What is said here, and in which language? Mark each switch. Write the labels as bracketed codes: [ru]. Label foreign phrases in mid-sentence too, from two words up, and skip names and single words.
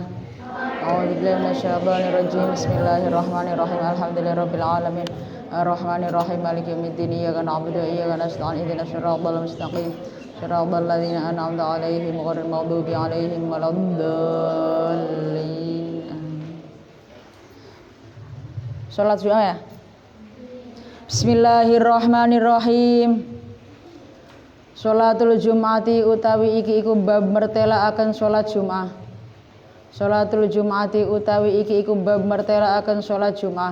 [ar] أعوذ بالله من الشيطان الرجيم. بسم الله الرحمن الرحيم. الحمد لله رب العالمين الرحمن الرحيم مالك يوم الدين إياك نعبد وإياك نستعين اهدنا الصراط المستقيم صراط الذين أنعمت عليهم غير المغضوب عليهم ولا الضالين. [id] Salat Jumat ya. [ar] بسم الله الرحمن الرحيم. صلاة الجمعة [jv] utawi iki iku bab mertelaaken sholat Jum'ah. [ar] صلاة الجمعة [jv] utawi iki iku bab mertelaaken sholat Jum'ah.